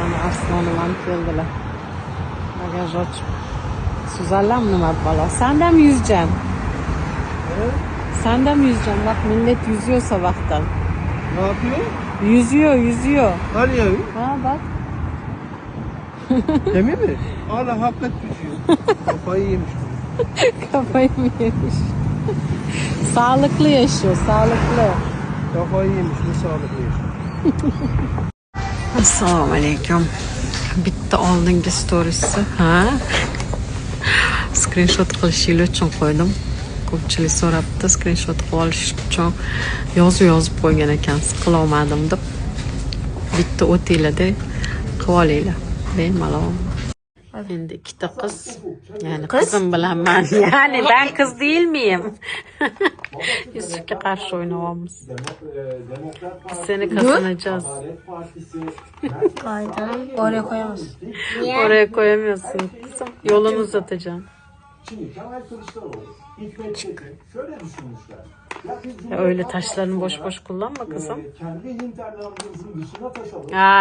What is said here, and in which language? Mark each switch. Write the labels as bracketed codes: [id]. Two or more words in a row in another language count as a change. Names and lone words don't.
[uz] Arslonim ham keldilar. Bagaj ochib. Suzanlar nima bola? [tr] Sendam yüzeceksin. Sendam yüzeceksin. Bak millet yüzüyorsa vaktan. Ne yapıyor? Yüzüyor. Hani ya? Ha bak. Emin mi? Hala hakikat düşüyor. Kafayı yemiş. Kafayı mı yemiş? Sağlıklı yaşıyor, sağlıklı. Kafayı yemiş. Ne sağlıklı yaşıyor. [uz] Assalomu alaykum. Bitta oldingi storiesi. Ha? Screenshot qilishinglar uchun qo'ydim. Ko'pchilik so'rabdi, screenshot qilib olish uchun yozib qo'ygan ekansiz, qila olmadim deb. Bitta o'tinglarda qilib olinglar. Bemalol. Endi ikkita qiz, ya'ni qizim bilan men, ya'ni [tr] ben kız değil miyim? [uz] Yusufga qarshi o'ynayapmiz. [tr] Biz seni kazanacağız. Aydan oraya koyamaz. Oraya koyamıyorsun kızım. Yolunu uzatacaksın. Şimdi Kemal Kılıçdaroğlu, Hikmet Çetin şöyle düşünmüşler. Ya biz Ya öyle taşlarını boş kullanma kızım. kendi hinterlandımızın dışına taş alıp